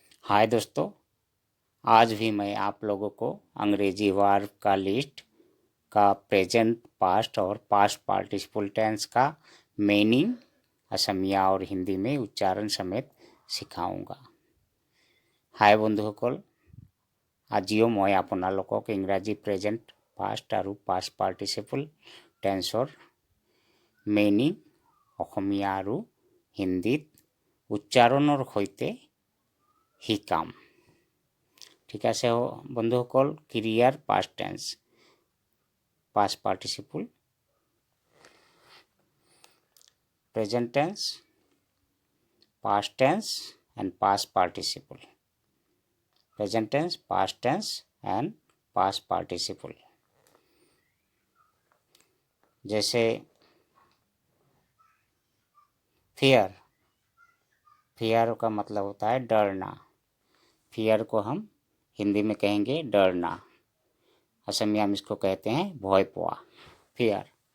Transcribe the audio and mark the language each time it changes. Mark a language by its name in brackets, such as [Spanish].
[Hindi] हाय दोस्तों, आज भी मैं आप लोगों को अंग्रेजी वर्ब का लिस्ट का प्रेजेंट, पास्ट और पास्ट पार्टिसिपल टेंस का मीनिंग असमिया और हिंदी में उच्चारण समेत सिखाऊंगा। [Assamese] हाय বন্ধুসকল, আজিও মই আপোনালোকক ইংৰাজী প্ৰেজেণ্ট, পাষ্ট আৰু পাষ্ট পাৰ্টিচিপল টেন্সৰ মিনিং অসমীয়া আৰু হিন্দীত উচ্চাৰণৰ সৈতে শিকাম। ঠিক আছে বন্ধুসকল। ক্ৰিয়াৰ past tense, past participle, present tense, past tense [English] and past participle, present tense, past tense and past participle। [Hindi] जैसे फियर, फियर का मतलब होता है डरना। फियर को हम हिंदी में कहेंगे डरना, असमिया में इसको कहते हैं भय पोआ, फियर।